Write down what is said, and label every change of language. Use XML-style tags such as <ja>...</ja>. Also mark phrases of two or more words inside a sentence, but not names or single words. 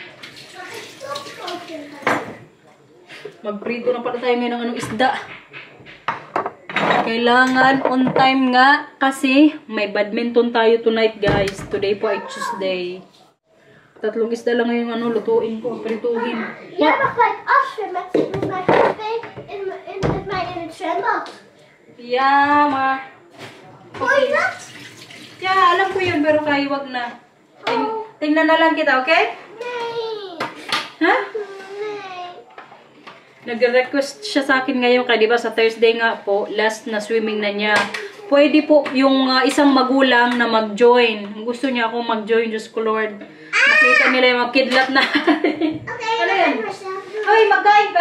<tl>Magprito na pala tayo ngayon ng isda. Kailangan</tl> <en>on time</en> <tl>nga kasi may badminton tayo tonight, guys. Today po ay Tuesday. 3 isda lang ngayon lutuin ko, prituhin.</tl> <nl>Jij mag gelijk afzwemmen met mijn café met mij in het zwembad.</nl> <en>Yeah, ma.</en> <nl>Hoor je dat?</nl> <en>Yeah,</en> <tl>alam ko yun, pero kaya wag na. Tingnan na lang kita, okay?</tl> <nl>Nee.</nl> <tl>Ha?</tl> <nl>Nee.</nl> <tl>Nag-request siya sa akin ngayon, kaya diba sa Thursday nga po, last na swimming na niya. Pwede po yung isang magulang na mag-join. Gusto niya akong mag-join, Diyos ko Lord. Makita nila yung mga kidlat na. Okay, ano yan? Hoy, magkain ka?</tl>